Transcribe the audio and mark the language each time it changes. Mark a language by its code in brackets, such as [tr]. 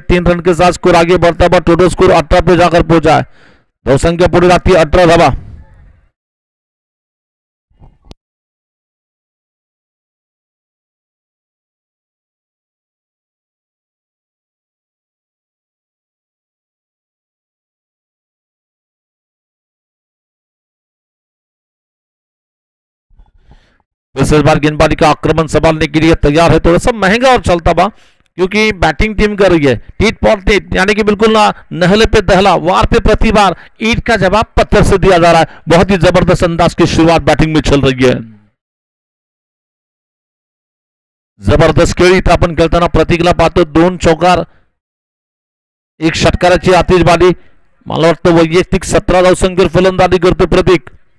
[hi] 3 run के साथ score आगे बढ़ता हुआ टोटल स्कोर 18 पे जाकर पहुंचा है। [mr] धावसंख्या पुढे [hi] जाती है [mr] 18 धावा। [hi] इस बार गेंदबाजी का आक्रमण संभालने के लिए तैयार है, थोड़ा सा महंगा और चलता बा, क्योंकि बैटिंग टीम कर रही है टीट फॉर टीट, यानी कि बिल्कुल ना नहले पे दहला, वार पे प्रतिवार, ईट का जवाब पत्थर से दिया जा रहा है। बहुत ही जबरदस्त अंदाज की शुरुआत बैटिंग में चल रही है। [mr] जबरदस्त खेळी इथं आपण खेळताना प्रतीकला पाहतो, 2 चौकार, 1 षटकाराची आतिषबाजी, मला वाटतं वैयक्तिक 17 धावसंख्येवर फलंदाजी करतो प्रतीक।